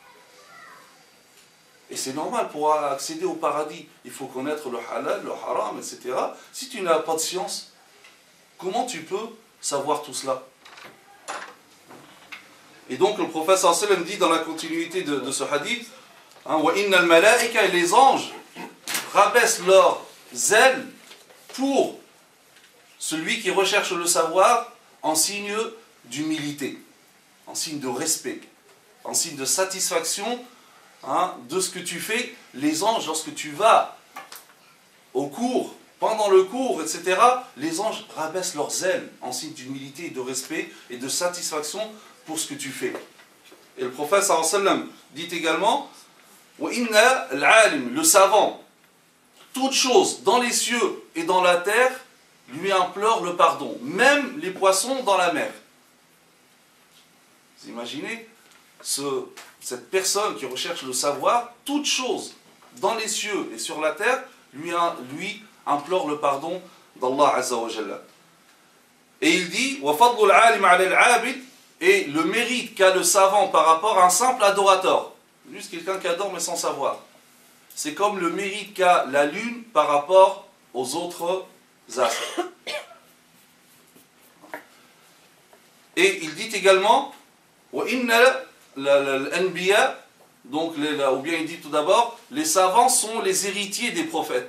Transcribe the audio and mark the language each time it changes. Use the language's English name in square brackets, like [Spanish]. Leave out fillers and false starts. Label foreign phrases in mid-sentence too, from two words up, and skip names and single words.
[French] Et c'est normal, pour accéder au paradis, il faut connaître le halal, le haram, etc. Si tu n'as pas de science, comment tu peux savoir tout cela? Et donc le prophète [Arabic] صلى الله عليه وسلم [French] dit dans la continuité de ce hadith, [Arabic] وإن الملائكة, [French] et les anges rabaissent leur zèle pour celui qui recherche le savoir en signe d'humilité, en signe de respect, en signe de satisfaction de ce que tu fais. Les anges, lorsque tu vas au cours, pendant le cours, etc., les anges rabaissent leur zèle en signe d'humilité, de respect et de satisfaction pour ce que tu fais. Et le prophète [Arabic] صلى الله عليه وسلم [French] dit également [Arabic] وإن العالم, [French] le savant, toute chose dans les cieux et dans la terre lui implore le pardon, même les poissons dans la mer. Vous imaginez cette personne qui recherche le savoir, toute chose dans les cieux et sur la terre lui implore le pardon d' [Arabic] الله عز وجل. [French] Et il dit [Arabic] وفضل العالم على العابد, [French] et le mérite qu'a le savant par rapport à un simple adorateur, juste quelqu'un qui adore mais sans savoir. c'est comme le mérite qu'a la lune par rapport aux autres astres. Et il dit également, donc, ou bien il dit tout d'abord, les savants sont les héritiers des prophètes.